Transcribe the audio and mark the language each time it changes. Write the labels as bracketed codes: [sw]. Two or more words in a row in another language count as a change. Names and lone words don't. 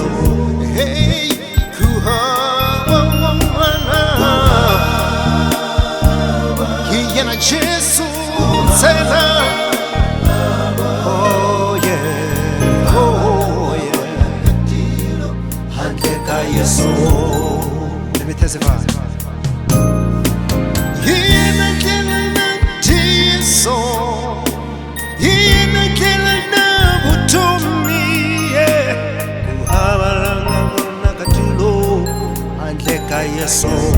[ts] Hey, Hlungwane Jesu ntsena. [en] Oh yeah, oh yeah, [ts] handle ka Yesu. [en] Let me testify. [ts] Hlungwane Ndlela na vutomi, avalanga vona katilo handle ka Yesu.